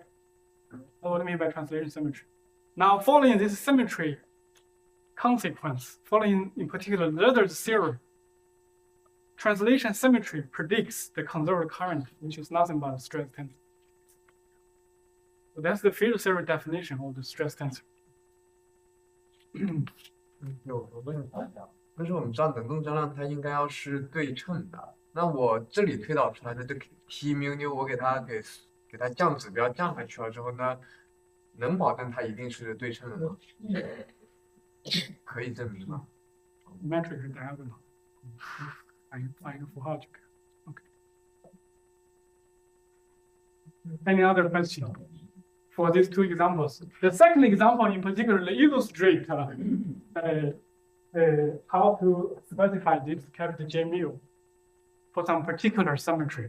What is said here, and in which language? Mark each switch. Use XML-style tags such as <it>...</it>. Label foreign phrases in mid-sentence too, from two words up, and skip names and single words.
<en>What do I mean by translation symmetry? Now, following this symmetry consequence, following in particular Loeder's theorem, translation symmetry predicts the conserved current, which is nothing but a stress tensor. So that's the field theory definition of the stress tensor.</en> <zh>有个问题，但是我们知道能动张量它应该要是对称的。那我这里推导出来的这个 T mu nu，我给它降指标降下去了之后呢，能保证它一定是对称的吗？可以证明吗</zh> <en>Metric is diagonal.</en> <zh>放一个符号就可以。Okay.</zh> <en>Any other question for these two examples? The second example in particular illustrates how to specify this capital J mu for some particular symmetry.</en>